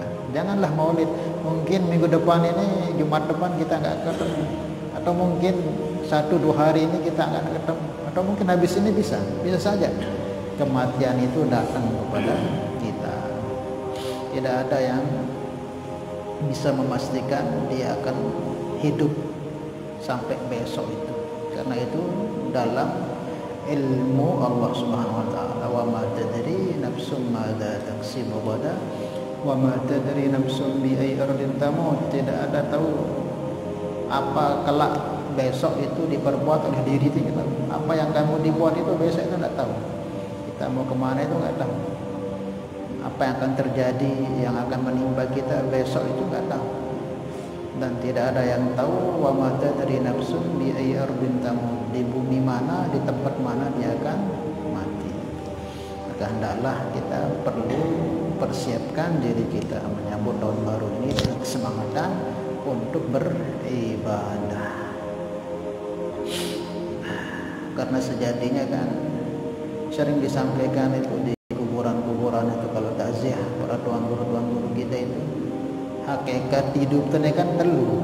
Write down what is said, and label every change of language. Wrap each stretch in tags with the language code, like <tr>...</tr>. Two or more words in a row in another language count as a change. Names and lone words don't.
<id>Janganlah Maulid, mungkin minggu depan ini, Jumat depan kita nggak ketemu, atau mungkin 1-2 hari ini kita nggak ketemu, atau mungkin habis ini bisa saja kematian itu datang kepada kita. Tidak ada yang bisa memastikan dia akan hidup sampai besok itu. Karena itu dalam ilmu Allah</id> <ar>سبحانه وتعالى, وما تدري نفس ماذا تكسب غدا وما تدري نفس بأي أرض تموت.</ar> <id>Tidak ada tahu apa kelak besok itu diperbuat oleh diri kita. Apa yang kamu dibuat itu besok itu tidak tahu. Kita mau kemana itu nggak tahu. Apa yang akan terjadi, yang akan menimpa kita besok itu nggak tahu. Dan tidak ada yang tahu</id> <ar>وما تدري نفس بأي أرض تموت,</ar> <id>di bumi mana, di tempat mana dia akan mati. Maka hendaklah kita perlu persiapkan diri kita menyambut tahun baru ini dengan kesemangatan untuk beribadah. Karena sejatinya kan sering disampaikan itu di kuburan-kuburan itu, kalau takziah para tuan guru kita itu, hakikat hidup tadi kan telu.</id>